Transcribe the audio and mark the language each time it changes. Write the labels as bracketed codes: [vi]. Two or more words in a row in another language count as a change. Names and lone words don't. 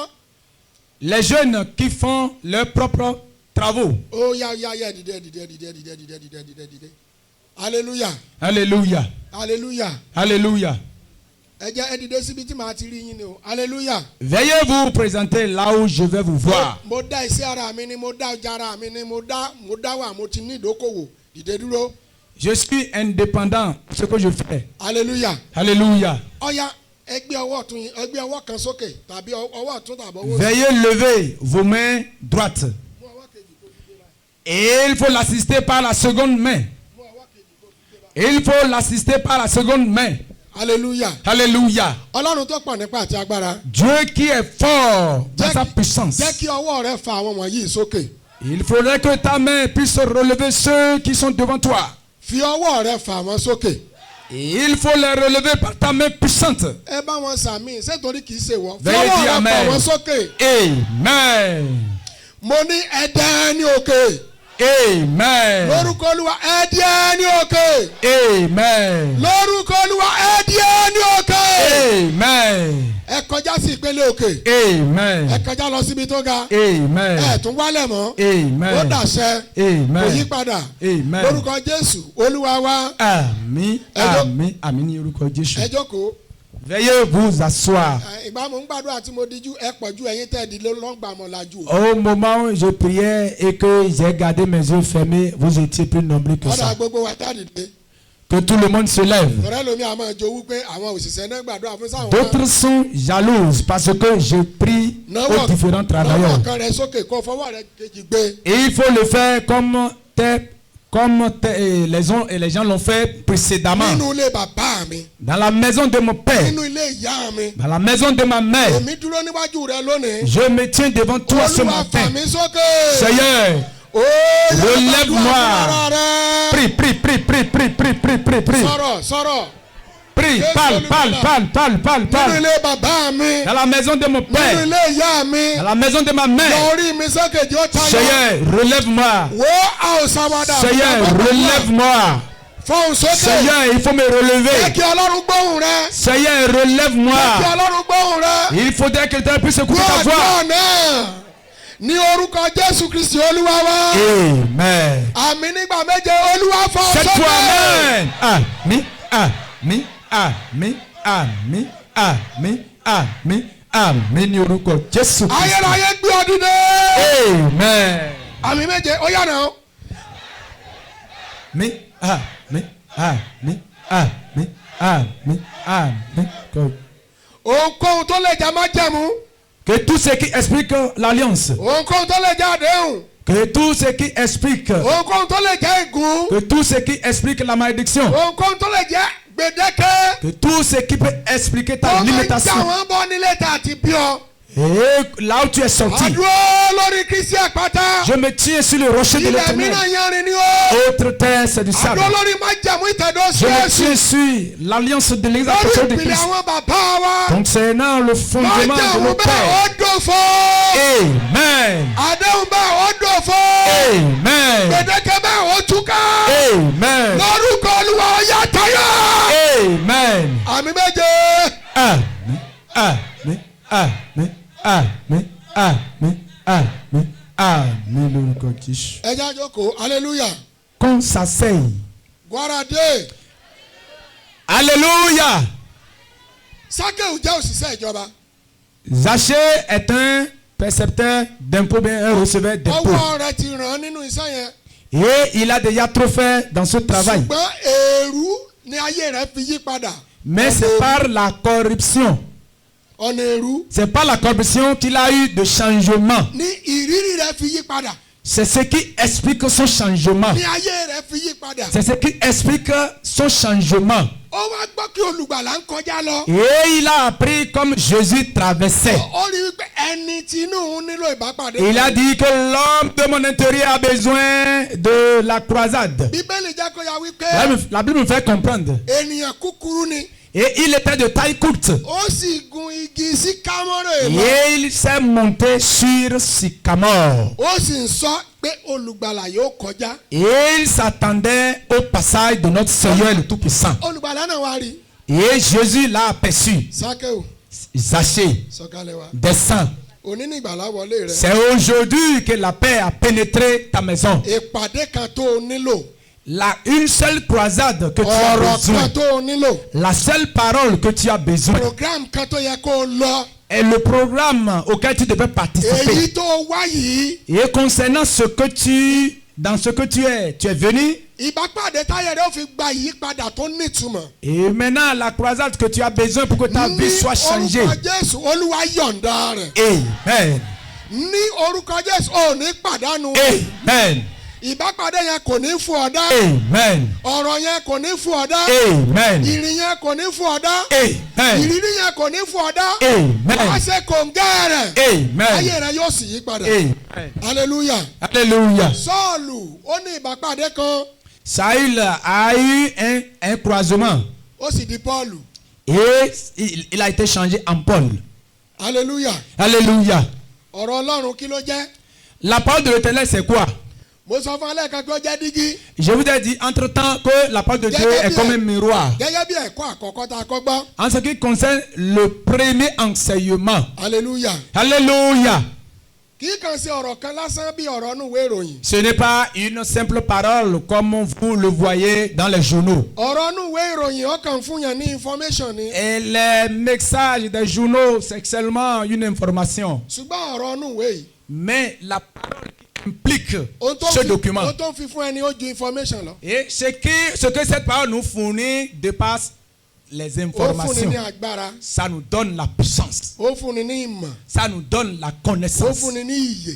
[fr] Les jeunes qui font leurs propres travaux. [yo] ó yá dìde. hallelujah. [fr] Alléluia. [yo] hallelujah. [fr] Alléluia. [yo] ẹ jẹ́ ẹ dìde síbi tí màá ti rí yín ni o. hallelujah. [fr] Veuillez vous présenter là où je vais vous voir. [yo] mo dá iṣẹ́ ara mi ni mo dá ọjà ara mi ni mo dá wà mo ti ní ìdókòwò dìde dúró. [fr] Je suis indépendant. Ce que je fais. [yo] hallelujah. [fr] Alléluia. [yo] ọ̀ya ẹgbẹ́ ọwọ́ ọ̀tún yín, ẹgbẹ́ ọwọ́ kan sókè tàbí ọwọ́ ọ̀tún tàbí ọwọ́ òsì. [fr] Veuillez lever vos mains droites. [yo] Mú ọwọ́ kejì kó fi gbé báyìí. [fr] Et il faut l'assister par la seconde main. [yo] Mú ọwọ́ kejì kó fi gbé báyìí. [fr] Et il faut l'assister par la seconde main. [yo] hallelujah. [fr] Alléluia. [yo] ọlọ́run tó pọ̀ nípa àti agbára. [fr] Dieu qui est fort dans sa puissance. [yo] jẹ́ kí ọwọ́ rẹ fa àwọn wọ̀nyí sókè. [fr] Il faudrait que ta main puisse relever ceux qui sont devant toi. [yo] fi ọwọ́ rẹ fà wọ́n sókè. [fr] Et il faut les relever par ta main puissante. [yo] ẹ bá wọn sàmì ṣètòrí kì í ṣe wọ́n. fi [fr] Veuillez [yo] ọwọ́ [fr] dire [yo] rẹ fà amen. wọ́n sókè. Amen. mo ní ẹ̀dá ní òkè. Amen. lórúkọ olúwa ẹ̀dá ní òkè. Amen. lórúkọ olúwa ẹ̀dá ní òkè. Amen. ẹ kọjá sí ìpele òkè. Amen. ẹ kọjá lọ síbi tó ga. Amen. ẹ tún wálẹ̀ mọ́. ó Amen. dàṣẹ. kò yí Amen. padà. Amen. lórúkọ jésù olúwa wa. Àmín. Àmín. Àmín ní orúkọ Jésù. ẹ jókòó. [fr] Veuillez vous asseoir. [yo] ìgbà mo ń gbàdúrà tí mo díjú ẹ pọ̀jù ẹ̀yin tẹ́ ẹ di lọ́ngbà mọ́ lajú. [fr] Au moment où je priais et que j'ai gardé mes yeux fermés, vous étiez plus nombreux que [yo] ọ̀dà [fr] ça. [yo] gbogbo wa tá dìde. [fr] Que tout le monde se lève. [yo] ọ̀rẹ́ lomi àmọ́ jowú pé àwọn òṣìṣẹ́ náà gbàdúrà fún sáwọn. [fr] D'autres sont jalouses parce que je prie aux différents [yo] náwó [fr] travailleurs. [yo] kan rẹ sókè kó fọwọ́ rẹ kejì gbé. [fr] Et il faut le faire les gens l'ont fait précédemment. [yo] nínú ilé bàbá mi. [fr] Dans la maison de mon père, [yo] nínú ilé ìyá mi. [fr] dans la maison de ma mère, [yo] èmi dúró níwájú rẹ lónìí. [fr] je me tiens devant toi ce [yo] olúwa fà [fr] matin. [yo] mí sókè. [fr] Seigneur, relève-moi. Prie, prie, prie, prie, prie, prie, prie, prie, prie. [yo] sọ̀rọ̀. [fr] Prie, parle, parle, parle, parle, parle, [yo] nínú [fr] parle. [yo] ilé bàbá mi. [fr] Dans la maison de mon [yo] nínú [fr] père, [yo] ilé ìyá mi. [fr] dans la maison de ma mère. [yo] lórí mi sókè jẹ́ ó tayọ. [fr] Seigneur, relève-moi. [yo] wo àwòsàwádà. [fr] Seigneur, relève-moi. [yo] fọ́hùn sókè. [fr] Seigneur, il faut me [yo] jẹ́ [fr] relever. [yo] kí ọlọ́run gbóhùn rẹ. [fr] Seigneur, [yo] jẹ́ kí [fr] relève-moi. [yo] ọlọ́run gbóhùn rẹ. [fr] Il faudrait que quelqu'un puisse écouter ta voix. [yo] gbọ́ náà ní orúkọ jésù kristi olúwa wa. Amen. àmì nígbà méje olúwa fọ́hùn [fr] Cette fois, [yo] sókè. amen. Amen. Amen. Amen. Amen. Amen. Amen. Ní orúkọ Jésù Kristi. ayérayé gbé ọ dìde. Amen. àmì méje ó yà náà. Amen. Amen. Amen. Amen. Amen. Amen. ohunkóhun tó lè jà májẹ̀mú. [fr] Que tout ce qui explique l'alliance, [yo] ohunkóhun tó lè jà àdéhùn. [fr] que tout ce qui explique, [yo] ohunkóhun tó lè jà ègún. [fr] que tout ce qui explique la malédiction, [yo] ohunkóhun tó lè jà gbèdéke. [fr] que tout ce qui peut expliquer ta [yo] ó máa ń jà [fr] limitation. [yo] wọ́n bọ́ nílé tà àti bí ọ. [fr] Et là où tu es sorti, [yo] àdúró lórí kristi àpáta. [fr] je me tiens sur le rocher de [yo] ilẹ̀ [fr] l'éternel. [yo] mìíràn yanrìn ni ó. [fr] Autre terre, c'est du sable. [yo] àdúró lórí májẹ̀mú ìtẹ̀dó [fr] Je me [yo] ṣíẹ́sì. [fr] tiens sur l'alliance de l'Église [yo] lórí [fr] apostolique de [yo] ìpìlẹ̀ [fr] Christ. [yo] àwọn bàbá wa. [fr] Concernant le fondement de [yo] májẹ̀mú [fr] nos [yo] bẹ́ẹ̀ ó [fr] pères. [yo] dòfo. Amen. àdéhùn bẹ́ẹ̀ ó dòfo. Amen. gbèdéke bẹ́ẹ̀ ó túká. Amen. lórúkọ olúwa ó yá tayọ. Amen. àmì méje. Amen. Amen. Amen. Amen. Amen. Amen. Amen. Lórúkọ Jésù. ẹ já jókòó hallelujah. [fr] Qu'on s'asseye. Guarade. Alléluia. [yo] Sákéù jẹ́ òṣìṣẹ́ ìjọba. [fr] Zachée est un percepteur d'impôts, bien un receveur d'impôts. [yo] ọwọ́ rẹ̀ ti ràn án nínú iṣẹ́ yẹn. [fr] Et il a déjà trop fait dans ce travail. [yo] ṣùgbọ́n èrú ni ayé rẹ̀ fi yí padà. [fr] Mais c'est par la corruption. [yo] ọ̀nà èrú [fr] C'est par la corruption qu'il a eu de changement. [yo] ni ìrírí rẹ̀ fi yí padà. [fr] C'est ce qui explique son changement. [yo] ni ayé rẹ̀ fi yí padà. [fr] C'est ce qui explique son changement. [yo] ó wá gbọ́ kí olùgbàlà ń kọjá lọ. [fr] Et il a appris comme Jésus traversait. [yo] ó rí wípé ẹni tí inú òun nílò ìbápàdé. [fr] Il a dit que l'homme de mon intérieur a besoin de la croisade. [yo] bíbélì jẹ́ kó yà wípé [fr] La Bible me fait comprendre. [yo] ènìyàn kúkúrú ni. [fr] Et il était de taille courte. [yo] ó sì gun igi síkámọ́rò èèmọ̀. [fr] Et il s'est monté sur Sycamore. [yo] ó sì ń sọ pé olùgbàlà yóò kọjá. [fr] Et il s'attendait au passage de notre Seigneur le Tout-Puissant. [yo] olùgbàlà náà wá rí. [fr] Et Jésus l'a aperçu. [yo] Sákéù [fr] Zachée, [yo] sọ̀kalẹ̀ wá. [fr] descends. [yo] òní ní ìgbàlà wọlé rẹ̀. [fr] C'est aujourd'hui que la paix a pénétré ta maison. [yo] ìpàdé kan tó o nílò. [fr] Une seule croisade que tu as [yo] ọ̀rọ̀ [fr] besoin. [yo] kan tó o nílò. [fr] La seule parole que tu as besoin [yo] program kan tó yẹ kó o lọ. [fr] est le programme auquel tu devais participer. [yo] èyí tó o wá yìí. [fr] Et concernant dans ce que tu es venu, [yo] ìbápàdé táyé rẹ ó fi gba ìyípadà tó nítumọ̀. Et maintenant, la croisade que tu as besoin pour que ta vie soit changée. Ní orúkọ Jésù Olúwa yọ̀ǹda rẹ̀. Amen. Ní orúkọ Jésù ò ní pàdánù. Amen. Ìbápàdé yẹn kò ní fún ọ dá. Amen. Ọ̀rọ̀ yẹn kò ní fún ọ dá. Amen. Ìrìn yẹn kò ní fún ọ dá. Amen. Ìrírí yẹn kò ní fún ọ dá. Amen. Wàá ṣe kòǹgẹ́ rẹ̀. Amen. Ayé rẹ̀ yóò sì yí padà. Amen. Hallelujah. [fr] Alléluia. [yo] Sọ́ọ̀lù ó ní ìbápàdé kan. [fr] Saül a eu un croisement [yo] Ó sì di Pọ́ọ̀lù. [fr] et il a été changé en Paul. [yo] Hallelujah. [fr] Alléluia. [yo] Ọ̀rọ̀ Ọlọ́run kí ló jẹ́? [fr] La parole de l'Éternel, c'est quoi? [yo] Mo sọ fún alẹ́ kan pé ó jẹ́ dígí. [fr] Je vous ai dit entre-temps que la parole de Dieu est comme un miroir. [yo] Gẹ́gẹ́ bí ẹ̀kọ́ àkọ́kọ́ tá a kọ́ gbọ́. [fr] En ce qui concerne le premier enseignement. [yo] Hallelujah. [fr] Alléluia. [yo] Kì í kàn sí ọ̀rọ̀ kan lásán bí ọ̀rọ̀ inú ìwé ìròyìn. [fr] Ce n'est pas une simple parole comme vous le voyez dans les journaux. [yo] Ọ̀rọ̀ inú ìwé ìròyìn ó kàn fún yàn ní information ni. [fr] Et les messages des journaux, c'est seulement une information. [yo] Ṣùgbọ́n ọ̀rọ̀ inú ìwé yìí. [fr] Mais la parole implique [yo] Ohun tó [fr] ce [yo] fi- [fr] document. [yo] ohun tó fi fún ẹni ó ju information lọ. [fr] Et ce que cette parole nous fournit dépasse les [yo] Ó fúnni [fr] informations. [yo] ní agbára. [fr] Ça nous donne la puissance. [yo] Ó fúnni ní ìmọ̀. [fr] Ça nous donne la [yo] Ó [fr] connaissance. [yo] fúnni ní ìyè.